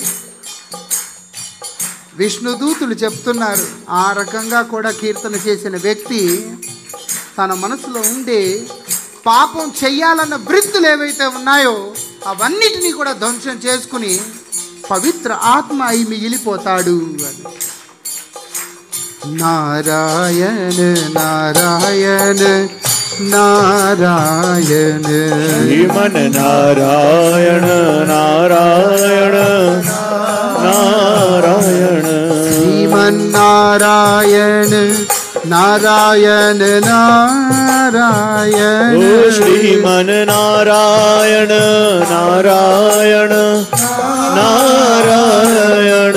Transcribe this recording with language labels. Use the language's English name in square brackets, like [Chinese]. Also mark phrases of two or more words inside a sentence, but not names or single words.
[Telugu] విష్ణుదూతులు చెప్తున్నారు, ఆ రకంగా కూడా కీర్తన చేసిన వ్యక్తి తన మనసులో ఉండే పాపం చెయ్యాలన్న వృత్తులు ఏవైతే ఉన్నాయో అవన్నిటినీ కూడా ధ్వంసం చేసుకుని పవిత్ర ఆత్మ అయి మిగిలిపోతాడు అని. నారాయణ నారాయణ నారాయణ, [Sanskrit] श्रीमन नारायण नारायण नारायण, श्रीमन नारायण नारायण नारायण, ओ श्रीमन नारायण नारायण नारायण,